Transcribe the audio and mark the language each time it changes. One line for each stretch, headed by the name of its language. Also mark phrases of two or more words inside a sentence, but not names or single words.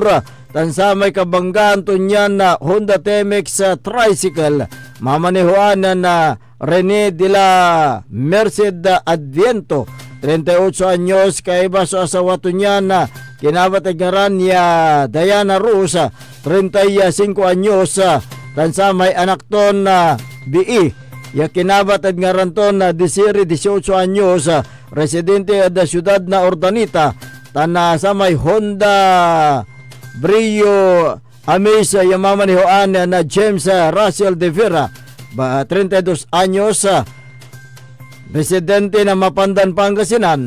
Pangasinan: Tansamay kabanggaan to niyan na Honda Temex tricycle mamanihuan na Rene de la Merced Adviento, 38 anyos, kaiba sa asawa to niyan na kinabatagaran niya Diana Rosa, 35 anyos. Tansamay anak ton na BE ya kinabatad nga ranton na Desiree, 18 anyos, residente da Siyudad na Urdanita. Tansamay Honda Brio Amaze yamamanihoan na James Russell de Vera, 32 anyos, residente na Mapandan, Pangasinan.